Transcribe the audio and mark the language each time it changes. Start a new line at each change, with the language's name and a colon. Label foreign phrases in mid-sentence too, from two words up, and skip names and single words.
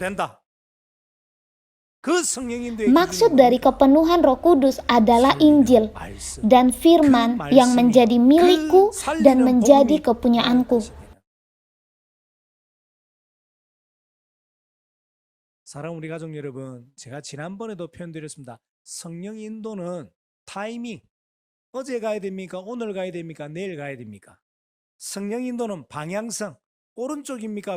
Indonesian: Maksud dari kepenuhan Roh Kudus adalah Injil dan firman yang menjadi milikku dan menjadi kepunyaanku.
Korean: 사랑하는 우리 가족 여러분, 제가 지난번에도 표현드렸습니다. 성령 인도는 타이밍, 어제 가야 됩니까? 오늘 가야 됩니까? 내일 가야 됩니까? 성령 인도는 방향성, 오른쪽입니까?